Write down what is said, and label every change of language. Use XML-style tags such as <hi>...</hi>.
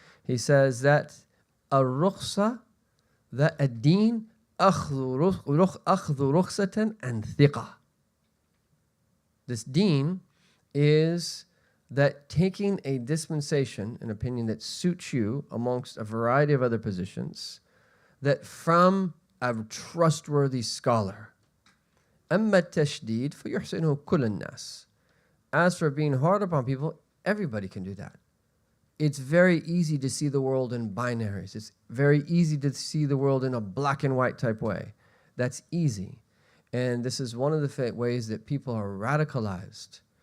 <en>He says that a-rukhsa, that ad-deen, akhdu rukhsatan and thiqa. This deen is that taking a dispensation, an opinion that suits you amongst a variety of other positions, that from a trustworthy scholar.</en> <ar>أما التشديد فيحسنه كل الناس.</ar> <en>As for being hard upon people, everybody can do that. It's very easy to see the world in binaries. It's very easy to see the world in a black and white type way. That's easy. And this is one of the ways that people are radicalized</en>